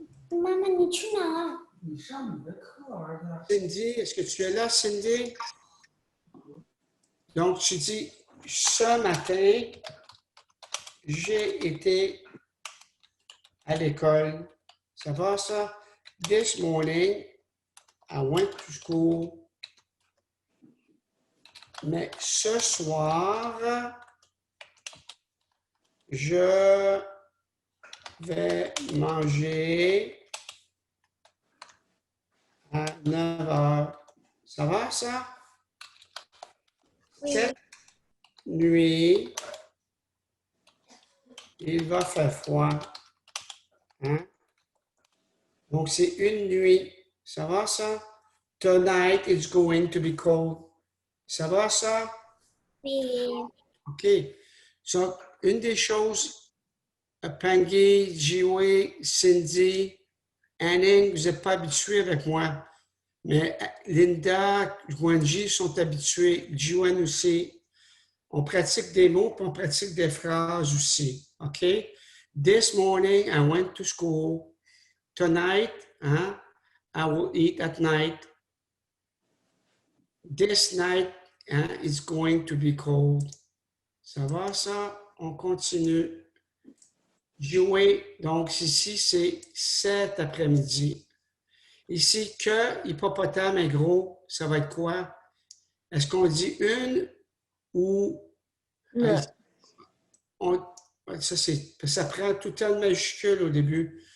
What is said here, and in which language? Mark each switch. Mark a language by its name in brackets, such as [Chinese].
[Chinese] Maman,你去哪？ [French] Cindy, est-ce que tu es là, Cindy? Donc, tu dis, ce matin, j'ai été à l'école. Ça va, ça? [English] This morning, I went to school. [French] Mais ce soir, je vais manger à 9 heures. Ça va, ça? Oui. Cette nuit, il va faire froid. Hein? Donc, c'est une nuit. Ça va, ça? [English] Tonight, it's going to be cold. [French] Ça va, ça? Oui. OK. So, une des choses, Pangui, Jiwei, Cindy, Anning, vous n'êtes pas habitués avec moi. Mais Linda, Guanji sont habitués. Jiwan aussi. On pratique des mots, puis on pratique des phrases aussi. OK? [English] This morning, I went to school. Tonight, hein, I will eat at night. This night, hein, it's going to be cold. [French] Ça va, ça? On continue. Jouer. Donc, ici, c'est cet après-midi. Ici, que hippopotame est gros, ça va être quoi? Est-ce qu'on dit une ou... Le. Ça prend tout le temps de majuscule au début.